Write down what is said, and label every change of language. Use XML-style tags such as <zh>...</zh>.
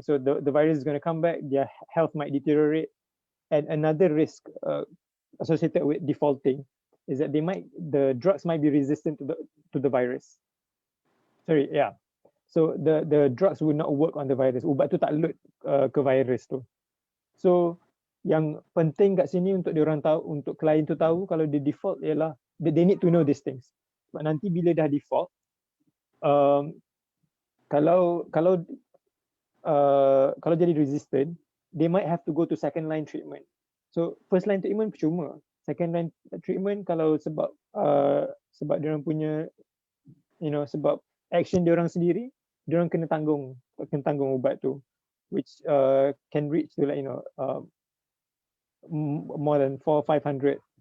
<en>So the virus is going to come back, their health might deteriorate. And another risk associated with defaulting is that the drugs might be resistant to the virus. Sorry, yeah. So the drugs will not work on the virus.</en> <ms>Ubat tu tak load ke virus tu. So yang penting kat sini untuk diorang tahu, untuk klien tu tahu kalau dia default ialah</ms> <en>they need to know these things.</en> <ms>Sebab nanti bila dah default, kalau jadi resistant,</ms> <en>they might have to go to second line treatment. So first line treatment</en> <ms>percuma.</ms> <en>Second line treatment</en> <ms>kalau sebab diorang punya, sebab action diorang sendiri, diorang kena tanggung ubat tu,</ms> <en>which can reach to more than</en> <ms>400-500.</ms>